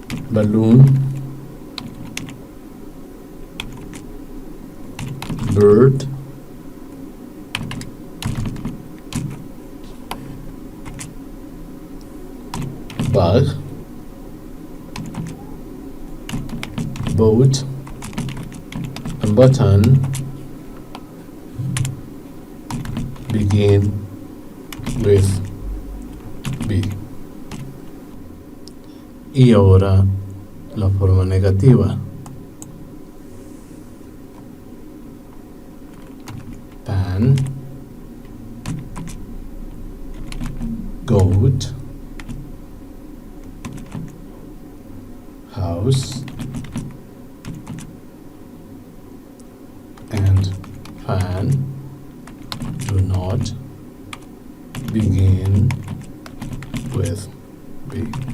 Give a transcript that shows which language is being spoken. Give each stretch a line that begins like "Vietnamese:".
English: Balloon, bird, bag, boat, and button begin with B.
Spanish: Y ahora la forma negativa.
English: Pan, goat, house, and fan do not begin with B.